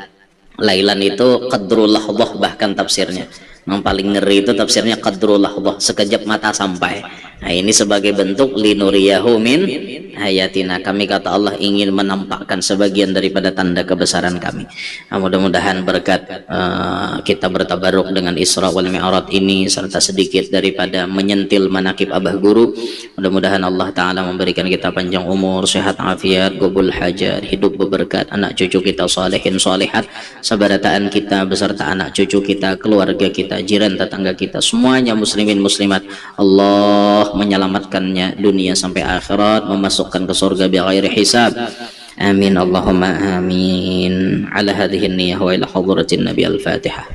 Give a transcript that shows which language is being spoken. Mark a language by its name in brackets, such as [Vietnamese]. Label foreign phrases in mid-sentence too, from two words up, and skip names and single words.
[Indonesian] Lailan itu [Arabic] قدر اللحظة, [Indonesian] bahkan tafsirnya yang paling ngeri itu tafsirnya [Arabic] قدر اللحظة, [Indonesian] sekejap mata sampai. Nah ini sebagai bentuk [Arabic] لنريه من آياتنا, [Indonesian] kami kata Allah ingin menampakkan sebagian daripada tanda kebesaran kami. Nah, mudah-mudahan berkat kita bertabaruk dengan Isra wal Mi'raj ini, serta sedikit daripada menyentil manakib abah guru, mudah-mudahan Allah Ta'ala memberikan kita panjang umur, sehat afiat, gobul hajat, hidup berberkat, anak cucu kita salihin salihat, sabarataan kita beserta anak cucu kita, keluarga kita, jiran tetangga kita, semuanya muslimin muslimat, Allah menyelamatkannya dunia sampai akhirat, memasukkan ke surga [Arabic] بغير حساب. آمين اللهم آمين. على هذه النية وإلى حضرة النبي الفاتحة.